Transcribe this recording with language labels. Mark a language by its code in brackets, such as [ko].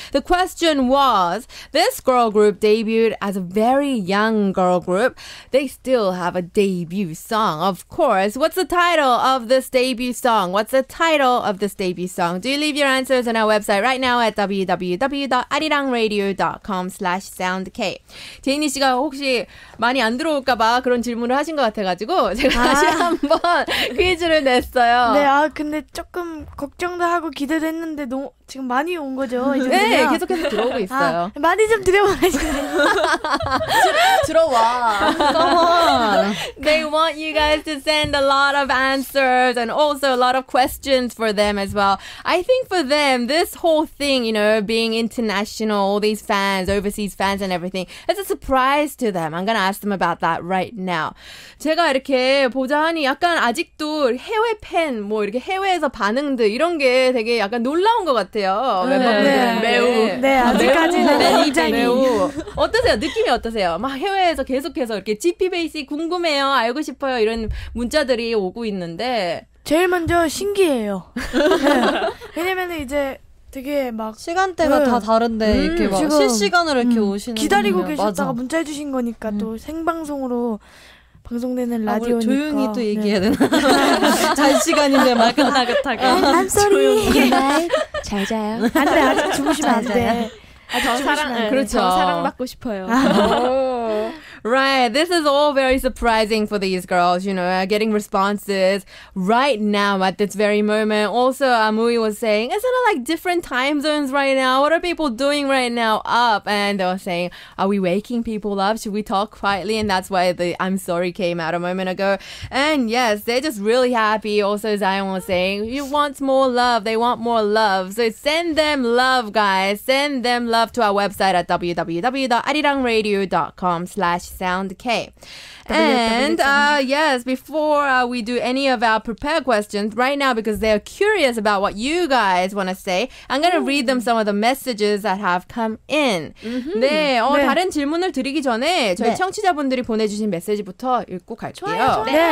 [en] The question was, this girl group debuted as a very young girl group. They still have a debut song, of course. What's the title of this debut song? What's the title of this debut song? Do leave your answers on our website right now at www.arirangradio.com/soundk. [ko] 제이니 씨가 혹시 많이 안 들어올까봐 그런 질문을 하신 것 같아가지고 제가 다시 한번 퀴즈를 냈어요. 네, 근데 조금 걱정도 하고 기대도 했는데 지금 많이 온 거죠? 네, 계속해서 들어오고 있어요. 많이 좀 들여보내주세요. 들어와. [en] Come on. They want you guys to send a lot of answers and also a lot of questions for them as well. I think for them, this whole thing, you know, being international, all these fans, overseas fans and everything, it's a surprise to them. I'm going to ask them about that right now. [ko] 제가 이렇게 보자 하니 약간 아직도 해외 팬, 뭐 이렇게 해외에서 반응들 이런 게 되게 약간 놀라운 것 같아요. 멤버분들은 매우. 네, 아직까지는 매우. 어떠세요? 느낌이 어떠세요? 막 해외에서 계속해서 이렇게 지피베이직 궁금해요, 알고 싶어요 이런 문자들이 오고 있는데 제일 먼저 신기해요. 네. 왜냐면은 이제 되게 막 시간대가 다 다른데 이렇게 막 실시간으로 이렇게 오시는 기다리고 계셨다가 문자 해주신 거니까 또 생방송으로 방송되는 라디오니까 조용히 또 얘기해야 되나? 잘 시간인데 막 나긋하게 [en] I'm sorry. [ko] 잘 자요. 안 돼, 아직 주무시면 안 돼. 그렇죠. 사랑받고 싶어요. [en] Right. This is all very surprising for these girls, you know, getting responses right now at this very moment. Also, Amui was saying, isn't it like different time zones right now? What are people doing right now up? And they were saying, are we waking people up? Should we talk quietly? And that's why the I'm sorry came out a moment ago. And yes, they're just really happy. Also, Zion was saying, you want more love. They want more love. So send them love, guys. Send them love to our website at www.arirangradio.com/soundk. And yes, before we do any of our prepared questions right now, because they're curious about what you guys want to say, I'm going to read them some of the messages that have come in. [ko] 네, 다른 질문을 드리기 전에 저희 청취자분들이 보내주신 메시지부터 읽고 갈게요.